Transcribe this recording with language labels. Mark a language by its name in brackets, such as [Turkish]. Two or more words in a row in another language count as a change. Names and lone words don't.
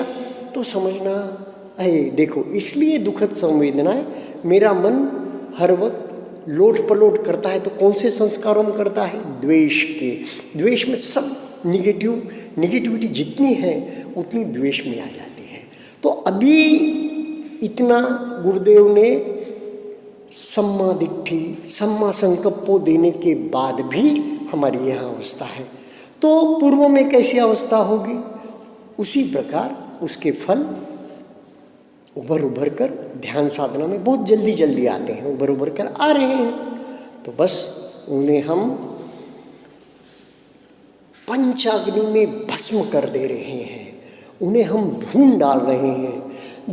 [Hindi] तो समझना है देखो इसलिए दुखद संवेदनाएं, मेरा मन हर वक्त लोट पलोट करता है तो कौन से संस्कारों में करता है? द्वेष के। द्वेष में सब निगेटिविटी जितनी है उतनी द्वेष में आ जाती है। तो अभी इतना गुरुदेव ने [Pali] सम्मा दिट्ठी, सम्मा संकल्पो [Hindi] देने के बाद भी हमारी यह अवस्था है, तो पूर्व में कैसी अवस्था होगी? उसी प्रकार उसके फल उभर कर ध्यान साधना में बहुत जल्दी आते हैं, उभर कर आ रहे हैं। तो बस उन्हें हम पंचाग्नि में भस्म कर दे रहे हैं, उन्हें हम भून डाल रहे हैं।